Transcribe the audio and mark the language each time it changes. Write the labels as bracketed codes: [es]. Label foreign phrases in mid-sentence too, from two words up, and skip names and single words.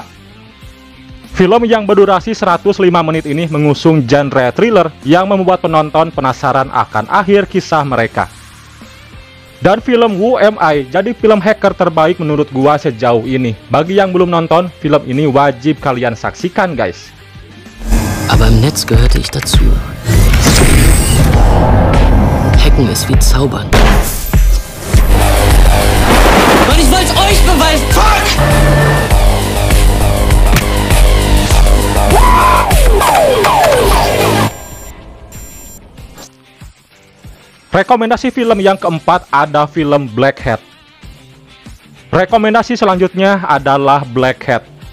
[id] Film yang berdurasi 105 menit ini mengusung genre thriller yang membuat penonton penasaran akan akhir kisah mereka. Dan film Who Am I jadi film hacker terbaik menurut gua sejauh ini. Bagi yang belum nonton, film ini wajib kalian saksikan, guys. [de] Aber im Netz gehörte ich dazu. Hacken ist wie Zaubern. Und ich wollt's euch beweisen! Fuck! [id] Rekomendasi film yang keempat ada film Black Hat. Rekomendasi selanjutnya adalah Black Hat.